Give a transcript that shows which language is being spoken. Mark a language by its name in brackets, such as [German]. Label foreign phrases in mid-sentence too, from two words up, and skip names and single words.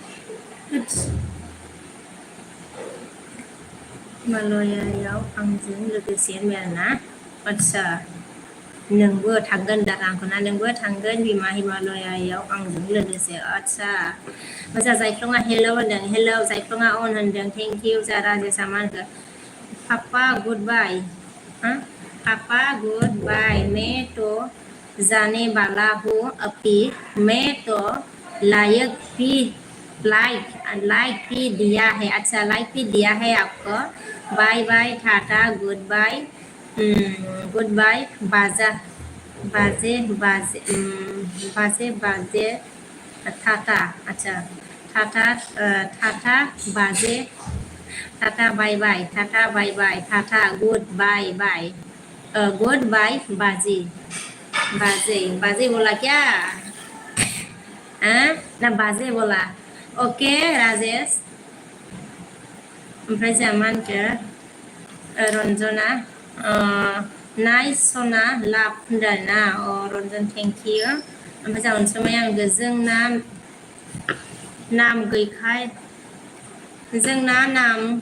[Bodo] हिमालयायाव आंजों लोगोसे होनबाय आरोना आदसा नोंबो थांगोन दारांखौना नोंबो थांगोन बिमा हिमालयायाव आंजों लोगोसे आदसा मोजां जायख्लङा हेल' होनदों हेल' जायख्लङा अन होनदों [English] thank you [Bodo] जा राजेशा मा होनखो पापा [English] good bye [Hindi] मैं तो जाने वाला हूँ अपी मैं तो लाइक भी दिया है अच्छा लाइक भी दिया है आपको [English] bye bye [Hindi] टाटा [English] good bye [Hindi] बाजे टाटा अच्छा टाटा टाटा बाजे टाटा [English] bye bye [Hindi] टाटा [English] bye bye [Hindi] टाटा [English] good bye bye good bye [Hindi] बाजी बाजे बाजे बोला क्या हाँ ना बाजे बोला [Bodo] ओके राजेश ओमफ्राय जोंहा मा होनखो रन्जना नाइस सना लाभ होनदों आरोना रन्जन [English] thank you [Bodo] ओमफ्राय जोंहा अनसुमाया होनगो जोंना नाम गैखाय जोंना नाम